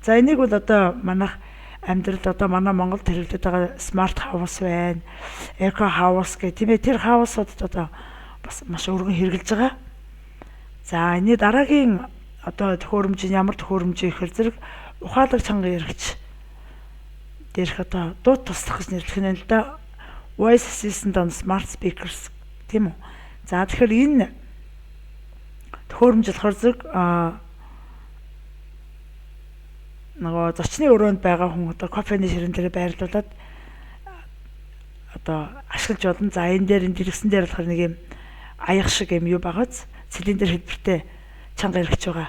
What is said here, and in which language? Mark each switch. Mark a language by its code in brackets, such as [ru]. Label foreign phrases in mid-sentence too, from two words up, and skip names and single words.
[mn] За энийг бол одоо манайх амьдралд одоо манай Монголд хэрэглэдэг байгаа [en] smart house [mn] байна. [en] Eco house [mn] гэх тийм ээ тэр хаусуудад одоо бас маш өргөн хэрэгжилж байгаа. За энэ дараагийн одоо төхөөрөмж нь ямар төхөөрөмж ихэр зэрэг ухаалаг чанга яригч дээрх одоо дууд туслах гэж нэрлэх нь л да [en] voice assistant on smart speakers [mn] тийм үү. За тэгэхээр энэ төхөөрөмж болохоор зэрэг нөгөө зочны өрөөнд байгаа хүн одоо кофений ширэн дээр байрлуулад одоо ашиглаж болно. За энэ дээр энэ дэлгэсэн дээр болохоор нэг юм аяг шиг юм юу байгааз цилиндр хэлбэртэй чанга яригч байгаа.